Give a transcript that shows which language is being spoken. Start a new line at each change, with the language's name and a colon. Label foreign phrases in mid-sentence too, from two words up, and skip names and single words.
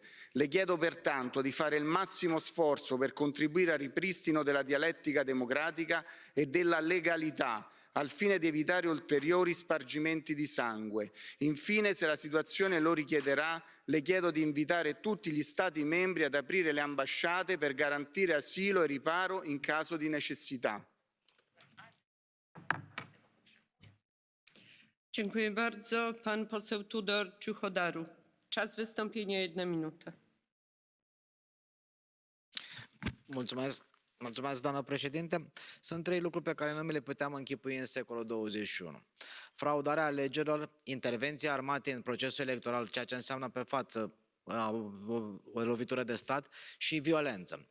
Italian: Le chiedo pertanto di fare il massimo sforzo per contribuire al ripristino della dialettica democratica e della legalità, al fine di evitare ulteriori spargimenti di sangue. Infine, se la situazione lo richiederà, le chiedo di invitare tutti gli Stati membri ad aprire le ambasciate per garantire asilo e riparo in caso di necessità.
Polish: Dziękuję bardzo. Pan poseł Tudor Ciuchodaru. Czas wystąpienia 1 minută.
Romanian: Mulțumesc, doamnă președinte. Sunt 3 lucruri pe care nu mi le puteam închipui în secolul 21. Fraudarea alegerilor, intervenția armatei în procesul electoral, ceea ce înseamnă pe față o lovitură de stat și violență.